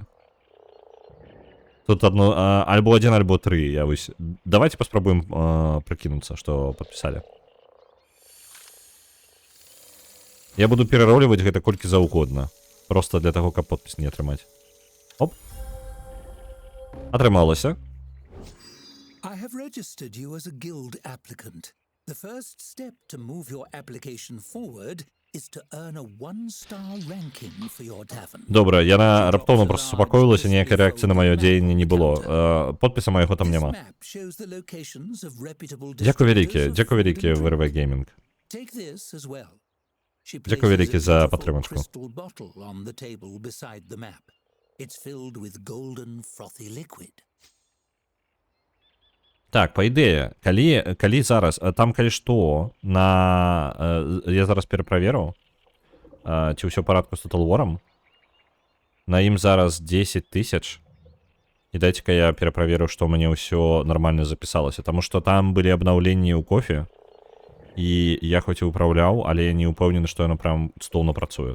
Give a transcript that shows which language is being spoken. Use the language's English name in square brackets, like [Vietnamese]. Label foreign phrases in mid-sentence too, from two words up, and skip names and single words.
[Belarusian] Тут альбо 1, альбо 3. Давайте паспрабуем прыкінуцца, што падпісалі. Я буду перароліваць гэта колькі заўгодна. Проста для таго, каб подпіс не атрымаць. Оп. Атрымалася. [English] I have registered you as a guild applicant. The first step to move your application forward is to earn a 1-star ranking for your tavern. [Belarusian] Добра, яна раптоўна проста супакоілася, ніякай рэакцыі на маё дзеянне не было. Подпіса майго там няма. Дзякуй вялікі, ВРВ Геймінг. Дзякуй вялікі за падтрымачку. [English] It's filled with golden frothy liquid. [Belarusian] Так, па ідэі, калі зараз, там калі што, я зараз пераправеру, ці ўсё ў парадку з Total War'ам, на ім зараз 10 000, і дайце-ка я пераправеру, што ў мяне ўсё нармальна запісалася, таму што там былі абнаўленні ў кофе, і я хоць і ўпраўляў, але я не ўпэўнены, што яно прям стоўна працуе.